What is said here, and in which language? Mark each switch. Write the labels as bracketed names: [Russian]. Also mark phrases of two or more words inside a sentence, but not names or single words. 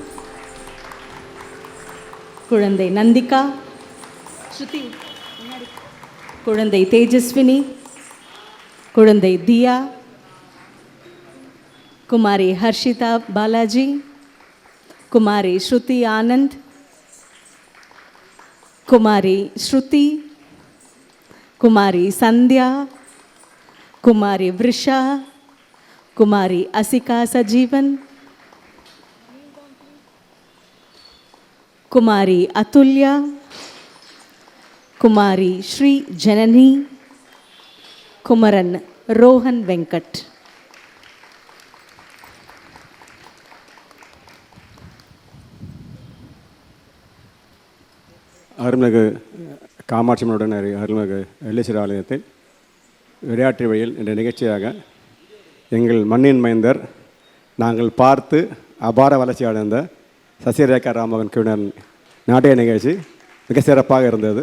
[Tamil] குழந்தை நந்திகா, ஸ்ருதி, குழந்தை தேஜஸ்வினி, குழந்தை தியா, குமாரி ஹர்ஷிதா பாலாஜி, குமாரி ஸ்ருதி ஆனந்த், குமாரி ஸ்ருதி, குமாரி சந்தியா, குமாரி விருஷா, कुमारी असिका सजीवन, कुमारी अतुल्या, कुमारी श्री जननी, कुमरन रोहन वेंकट. அருள்மிகு காமாட்சியம்மனுடன் அருள்மிகு எல்லேஸ்வரர் ஆலயத்தில் விளையாட்டு வழியில் என்ற நிகழ்ச்சியாக எங்கள் மண்ணின் மைந்தர் நாங்கள் பார்த்து அபார வளர்ச்சி அடைந்த சசிரேகா ராமோகன் குழுவினர் நாட்டிய நிகழ்ச்சி மிக சிறப்பாக இருந்தது.